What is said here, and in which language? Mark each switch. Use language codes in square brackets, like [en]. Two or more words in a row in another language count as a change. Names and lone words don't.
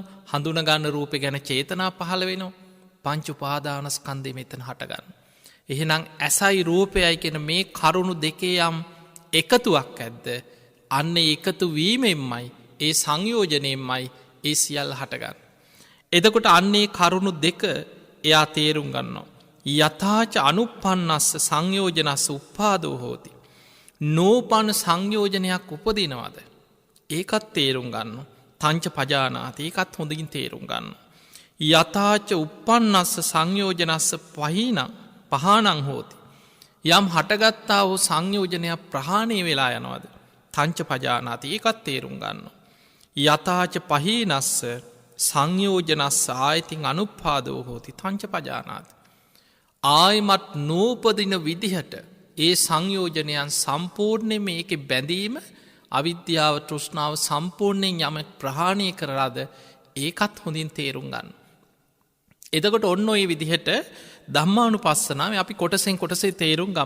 [si] හඳුනගන්න රූපය ගැන චේතනා පහළ වෙනවා. පංච උපාදානස්කන්ධය මෙතන හටගන්නවා. එහෙනම් ඇසයි රූපයයි කියන මේ කරුණු දෙකේ යම් එකතුවක් ඇද්ද? අන්න එකතු වීමෙන්මයි ඒ සංයෝජනයෙන්මයි ඒ සියල්ල හටගන්නේ. එතකොට අන්නේ කරුණු දෙක එයා තේරුම් ගන්නවා. [pi] යථාච අනුප්පන්නස්ස සංයෝජනස්ස උප්පාදෝ හෝති. [si] නෝපන සංයෝජනයක් උපදිනවද? ඒකත් තේරුම් ගන්න. [pi] තංච පජානාති. [si] ඒකත් හොඳින් තේරුම් ගන්න. [pi] යථාච උප්පන්නස්ස සංයෝජනස්ස පහානං හෝති. [si] යම් හටගත්තා වූ සංයෝජනයක් ප්‍රහාණය වෙලා යනවද? [pi] තංච පජානාති. [si] ඒකත් තේරුම් ගන්න. [pi] යථාච පහීනස්ස සංයෝජනස්ස ආයතින් අනුප්පාදෝ හෝති. තංච පජානාති. [si] ආයිමත් නූපදින විදිහට ඒ සංයෝජනයන් සම්පූර්ණය මේක බැඳීම අවිද්‍යාව තෘෂ්ණාව සම්පූර්ණයෙන් යම ප්‍රහාණය කරලාද ඒකත් හොඳින් තේරුම් ගන්න. එතකොට ඔන්න ඔය විදිහට ධම්මානුපස්සනාව අපි කොටසෙන් කොටසේ තේරුම් ගම්.